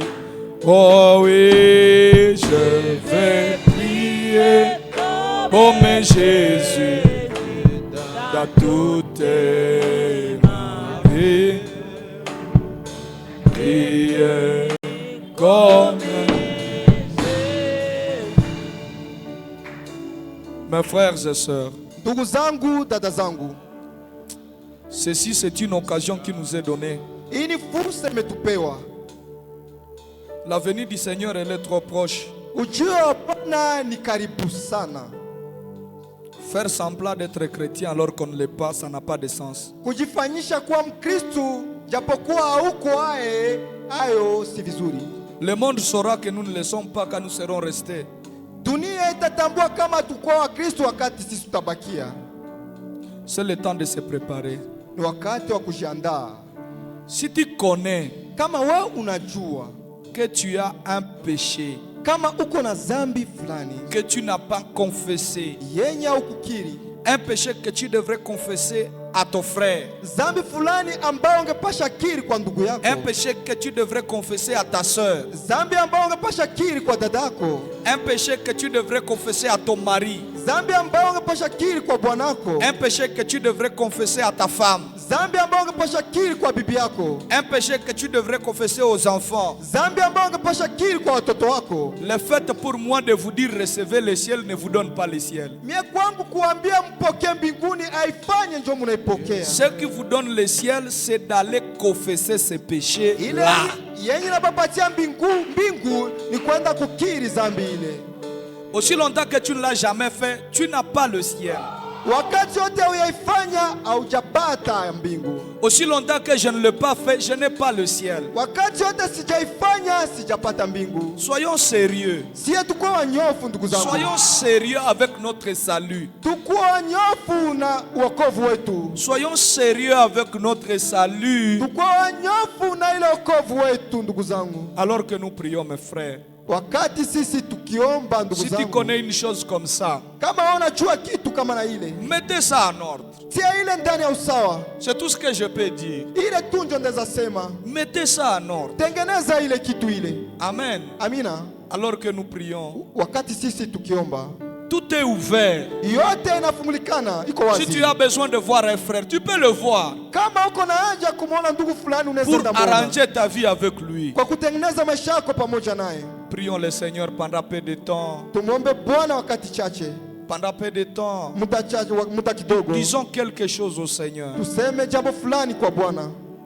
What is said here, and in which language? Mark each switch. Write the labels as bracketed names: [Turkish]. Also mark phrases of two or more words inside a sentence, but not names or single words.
[French] Oh oui, je vais prier comme Jésus dans toute ma vie. Prier comme Jésus. Mes frères et sœurs, [Swahili] ndugu zangu, dada zangu, [French] ceci c'est une occasion qui nous est donnée. [Swahili] Hii ni fursa imetupewa. [French] La venue du Seigneur elle est trop proche. [Swahili] Ujio wa Bwana ni karibu sana. [French] Faire semblant d'être chrétien alors qu'on ne l'est pas, ça n'a pas de sens. [Swahili] Kujifanyisha kuwa Mkristo japokuwa hauko hayo si vizuri. [French] Le monde saura que nous ne le sommes pas quand nous serons restés. [Swahili] Dunia itatambua kama tuko wa Kristo wakati sisi tutabakia. [French] C'est le temps de se préparer. [Swahili] Ni wakati wa kujiandaa. [French] Si tu connais [Swahili] kama wewe unajua [French] que tu as un péché, [Swahili] kama uko na dhambi fulani [French] que tu n'as pas confessé, [Swahili] yenye ukukiri, [French] un péché que tu devrais confesser à ton frère, [Swahili] dhambi fulani ambayo ungepasha kiri kwa ndugu yako, [French] un péché que tu devrais confesser à ta sœur, [Swahili] dhambi ambayo ungepasha kiri kwa dadako, [French] un péché que tu devrais confesser à ton mari, [Swahili] dhambi ambayo ungepasha kiri kwa bwanako, [French] un péché que tu devrais confesser à ta femme, [Swahili] dhambi ambayo ungepasha kiri kwa bibi yako, [French] un péché que tu devrais confesser aux enfants. [Swahili] dhambi ambayo ungepasha kiri kwa watoto wako. [French] Le fait pour moi de vous dire recevez le ciel ne vous donne pas le ciel. [Swahili] Mie kwangu kuambia mpokee mbinguni haifanye ndio mnaipokea. [French] Ce qui vous donne le ciel, c'est d'aller confesser ces péchés là. [Swahili] Yenye nabapatia mbingu ni kwenda kukiri dhambi ile. [French] Aussi longtemps que tu ne l'as jamais fait, tu n'as pas le ciel. [Swahili] Wakati wote uyaifanya haujapata mbingu. [French] Aussi longtemps que je ne l'ai pas fait, je n'ai pas le ciel. [Swahili] Wakati wote sijaifanya sijapata mbingu. [French] Soyons sérieux. [Swahili] Sie tukuwa wanyofu ndugu zangu. [French] Soyons sérieux avec notre salut. [Swahili] Tukuwa wanyofu na wokovu wetu. [French] Soyons sérieux avec notre salut. [Swahili] Tukuwa wanyofu na ile wokovu wetu ndugu zangu. [French] Alors que nous prions mes frères. [Swahili] Wakati sisi tukiomba ndugu zangu. [French] Si tu connais une chose comme ça, [Swahili] kama unajua kitu kama na ile, [French] mettez ça en ordre. [Swahili] Tia ile ndani ya usawa. [French] C'est tout ce que je peux dire. [Swahili] Ile tu ndio ndeza sema. [French] Mettez ça en ordre. [Swahili] Tengeneza ile kitu ile. [French] Amen. [Swahili] Amina. [French] Alors que nous prions, [Swahili] wakati sisi tukiomba, [French] tout est ouvert. [Swahili] Yote inafungulikana, iko wazi. [French] Si tu as besoin de voir un frère, tu peux le voir. [Swahili] Kama uko na haja kumuona ndugu fulani unaweza [French] pour arranger ta vie avec lui. [Swahili] Kwa kutengeneza maisha yako pamoja naye. [French] Prions le Seigneur pendant peu de temps. [Swahili] Tumombe Bwana wakati chache. [French] Pendant peu de temps. [Swahili] Muda kidogo. [French] Disons quelque chose au Seigneur. [Swahili] Tuseme jambo fulani kwa Bwana.